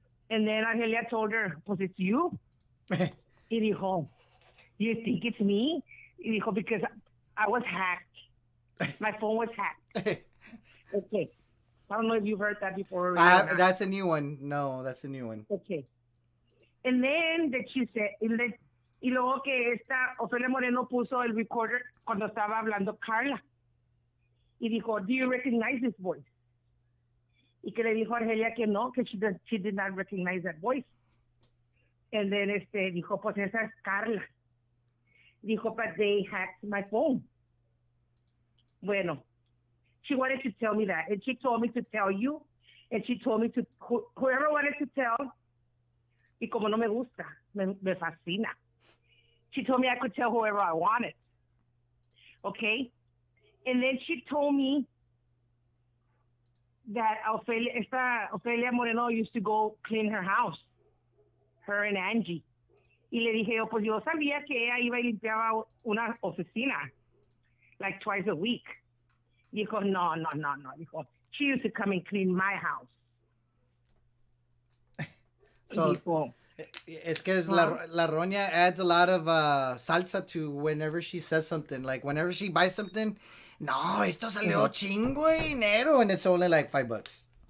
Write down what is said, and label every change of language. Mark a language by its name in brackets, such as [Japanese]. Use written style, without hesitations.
[English] And then Argelia told her, "Pues it's you." [Spanish] Y dijo, [English] "You think it's me?" [Spanish] Y dijo, [English] "Because I was hacked. My phone was hacked." Okay. I don't know if you've heard that before. That's a new one. No, that's a new one. Okay. And then that she said, [Spanish] y luego que esta Ofelia Moreno puso el recorder cuando estaba hablando Carla. Y dijo, [English] "Do you recognize this voice?" [Spanish] Y que le dijo a Argelia que no, que [English] she did not recognize that voice. And then [Spanish] dijo, "Pues esa es Carla." [English] Dijo, "But they hacked my phone." Bueno, she wanted to tell me that. And she told me to tell you. And she told me to, whoever wanted to tell. [Spanish] Y como no me gusta, me fascina. [English] She told me I could tell whoever I wanted. Okay? And then she told me that Ofelia Moreno used to go clean her house, her and Angie. [Spanish] Y le dije, pues yo sabía que ella iba y limpiaba una oficina, [English] like twice a week. [Spanish] Dijo, no. [English] Dijo, she used to come and clean my house. So, [Spanish] dijo, es que es la Roña [English] adds a lot of salsa to whenever she says something. Like, whenever she buys something, [Spanish] no, esto salió chingo de dinero, [English] and it's only like $5.